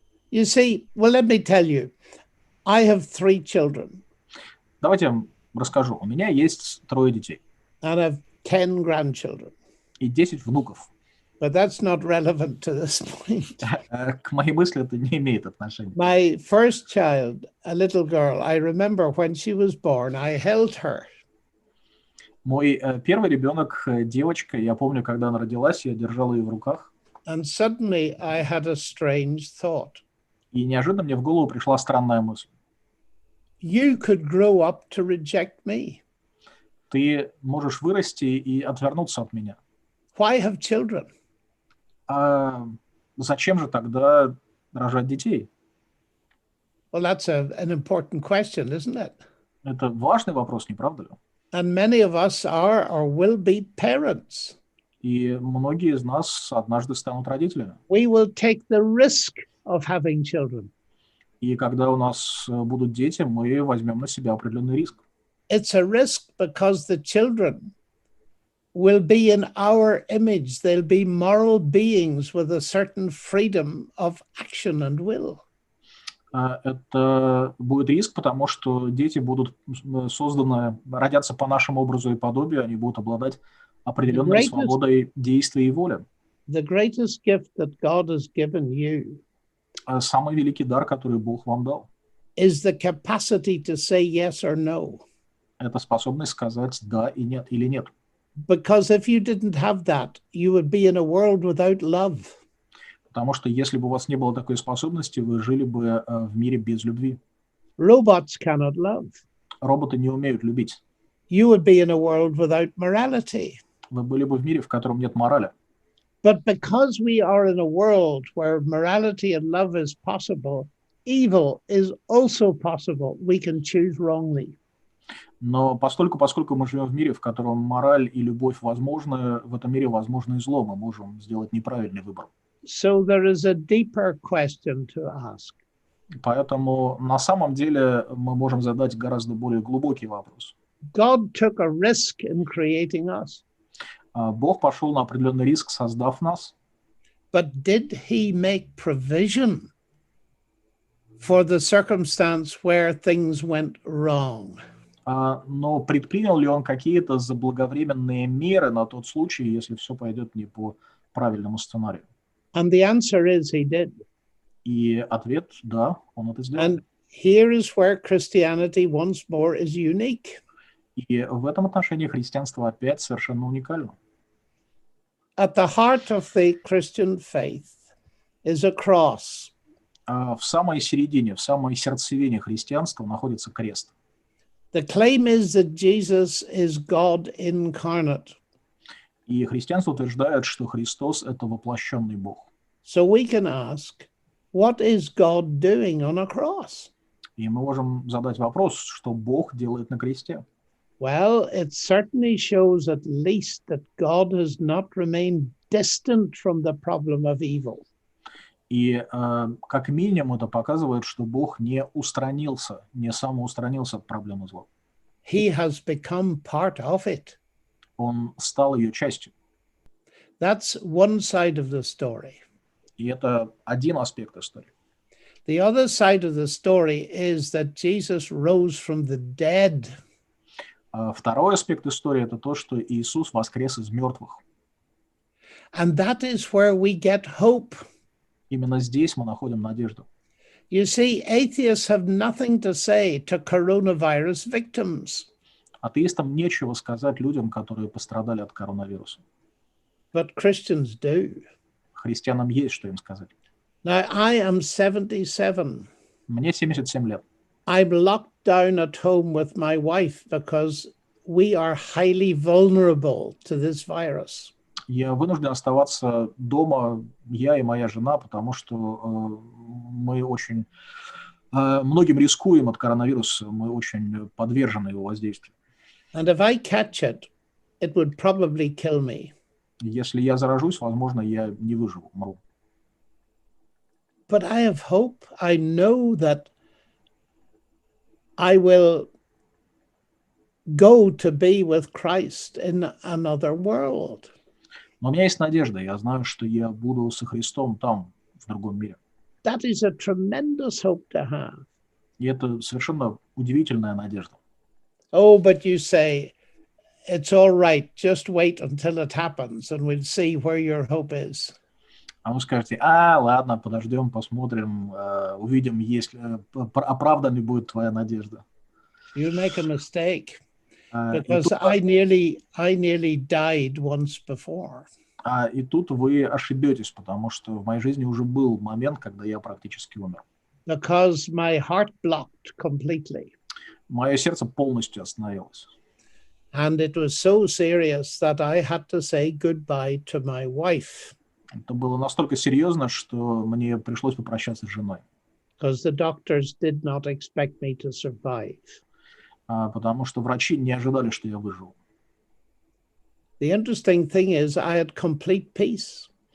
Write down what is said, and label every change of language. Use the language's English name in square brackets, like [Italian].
[English] You see, well, let me tell you, I have 3 children [Russian] Давайте я вам расскажу. У меня есть 3 детей [English] and I have 10 grandchildren, [Russian] и 10 внуков. [English] but that's not relevant to this point. [Russian] К моей мысли это не имеет отношения. [English] My first child, a little girl, I remember when she was born, I held her. [Russian] Мой первый ребенок, девочка, я помню, когда она родилась, я держал ее в руках, [English] And suddenly I had a strange thought. [Russian] и неожиданно мне в голову пришла странная мысль. [English] You could grow up to reject me. [Russian] Ты можешь вырасти и отвернуться от меня. [English] Why have children? [Russian] А зачем же тогда рожать детей? [English] Well, that's an important question, isn't it? [Russian] Это важный вопрос, не правда ли? [English] And many of us are or will be parents. [Russian] И многие из нас однажды станут родителями. [English] We will take the risk of having children. [Russian] И когда у нас будут дети, мы возьмем на себя определенный риск. [English] It's a risk because the children will be in our image. They'll be moral beings with a certain freedom of action and will. [Russian] Это будет риск, потому что дети будут созданы, родятся по нашему образу и подобию, они будут обладать определенной свободой действия и воли. [English] The greatest gift that God has given you [Russian] Самый великий дар, который Бог вам дал, [English] is the capacity to say yes or no. [Russian] это способность сказать да и нет или нет. [English] Because if you didn't have that, you would be in a world without love. [Russian] Потому что если бы у вас не было такой способности, вы жили бы в мире без любви. [English] Robots cannot love. [Russian] Роботы не умеют любить. [English] You would be in a world without morality. [Russian] Вы были бы в мире, в котором нет морали. [English] But because we are in a world where morality and love is possible, evil is also possible. We can choose wrongly. [Russian] Но поскольку мы живем в мире, в котором мораль и любовь возможны, в этом мире возможно и зло, мы можем сделать неправильный выбор. [English] So there is a deeper question to ask. [Russian] Поэтому на самом деле мы можем задать гораздо более глубокий вопрос. [English] God took a risk in creating us. [Russian] Бог пошел на определенный риск, создав нас. [English] But did he make provision for the circumstance where things went wrong? [Russian] Но предпринял ли он какие-то заблаговременные меры на тот случай, если все пойдет не по правильному сценарию? [English] And the answer is he did. [Russian] И ответ – да, он это сделал. [English] And here is where Christianity once more is unique. [Russian] И в этом отношении христианство опять совершенно уникально. [English] At the heart of the Christian faith is a cross. [Russian] В самой середине, в самой сердцевине христианства находится крест. [English] The claim is that Jesus is God incarnate. [Russian] И христианство утверждает, что Христос – это воплощенный Бог. [English] So we can ask, what is God doing on a cross? [Russian] И мы можем задать вопрос, что Бог делает на кресте. [English] Well, it certainly shows at least that God has not remained distant from the problem of evil. [Russian] И как минимум это показывает, что Бог не устранился, не самоустранился от проблемы зла. [English] He has become part of it. [Russian] Он стал ее частью. [English] That's one side of the story. [Russian] И это один аспект истории. [English] The other side of the story is that Jesus rose from the dead. [Russian] Второй аспект истории – это то, что Иисус воскрес из мертвых. [English] And that is where we get hope. [Russian] Именно здесь мы находим надежду. [English] You see, atheists have nothing to say to coronavirus victims. [Russian] Атеистам нечего сказать людям, которые пострадали от коронавируса. [English] But Christians do. [Russian] Христианам есть что им сказать. [English] Now, I am 77. [Russian] Мне 77 лет. [English] I'm locked down at home with my wife because we are highly vulnerable to this virus. [Russian] Я вынужден оставаться дома, я и моя жена, потому что мы очень многим рискуем от коронавируса, мы очень подвержены его воздействию. [English] And if I catch it, it would probably kill me. [Russian] Если я заражусь, возможно, я не выживу, умру. [English] But I have hope. I know that I will go to be with Christ in another world. [Russian] Но у меня есть надежда, я знаю, что я буду со Христом там, в другом мире. [English] That is a tremendous hope to have. [Russian] И это совершенно удивительная надежда. [English] Oh, but you say, it's all right, just wait until it happens and we'll see where your hope is. [Russian] А вы скажете, ладно, подождем, посмотрим, увидим, оправданной будет твоя надежда. [English] You make a mistake [Russian] И [English] because [Russian] тут, [English] I nearly died once before. [Russian] и тут вы ошибетесь, потому что в моей жизни уже был момент, когда я практически умер. [English] Because my heart blocked completely. [Russian] Мое сердце полностью остановилось. [English] And it was so serious that I had to say goodbye to my wife. [Russian] Это было настолько серьезно, что мне пришлось попрощаться с женой. [English] Because the doctors did not expect me to survive. [Russian] Потому что врачи не ожидали, что я выживу. [English] The interesting thing is I had complete peace.